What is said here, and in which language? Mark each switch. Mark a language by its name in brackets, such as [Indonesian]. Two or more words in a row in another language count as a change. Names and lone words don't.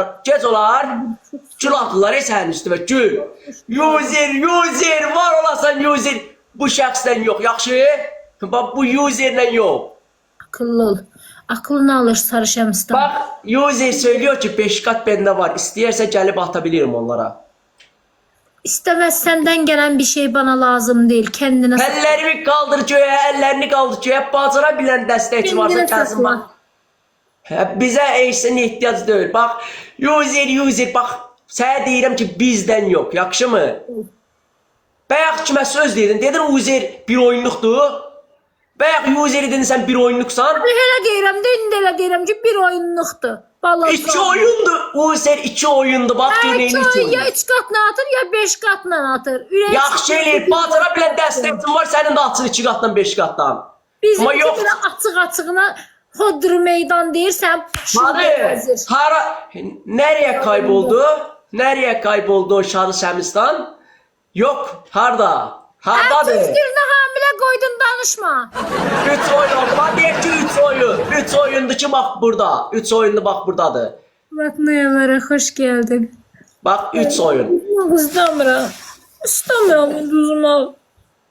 [Azerbaijani] Gec olar, gül atırlar sənin üstüvə, gül. User, var olasan user. Bu şəxsdən yox, yaxşı? Bax, bu userlə yox. [Turkish] Akıllı ol. Aklını alır Sarı Şəmistan. [Azerbaijani] Bax, user söylüyor ki 5 qat bəndə var. İstəyərsə gəlib atabilirim onlara. [Turkish] İstemez, senden gelen bir şey bana lazım değil. Kendine [Azerbaijani] Əllərimi qaldır göyə, əllərini qaldır göyə. Bacara bilən dəstəkçi varsa gəlsin bax. Bizə eşsin ehtiyac deyil. Bax, user, bax. Sənə deyirəm ki, bizdən yox, yaxşı mı? Bayaq kimə söz dedin? Dedin user bir oyunluqdur. Bayaq user'i dedin sən bir oyunluqsan. Elə deyirəm də, indi elə deyirəm ki, bir oyunluqdur. 2 oyundu. User 2 oyundu. Bax, görün 2 oyundu. Ya 3 qatla atır, ya 5 qatla atır. Yaxşı eləyir. Bacara bilən dəstəkçin var, sənin də açır 2 qatdan 5 qatdan. Bizim kimi açıq-açığına hodru meydan deyirsən. [Turkish] Nereye kayboldu? Nereye kayboldu o Sarı Şəmistan? Yok, [Azerbaijani] harda? Hardadır? Düzgürünü hamilə qoydun, danışma. 3 oyun oldu. Hadi deyək ki 3 oyun. 3 oyundu ki bax burada. 3 oyundu bax buradadır. [Turkish] Murat Noyalara hoş geldin. [Azerbaijani] Bax 3 oyun. İstəmirəm. İstəmirəm uduzma.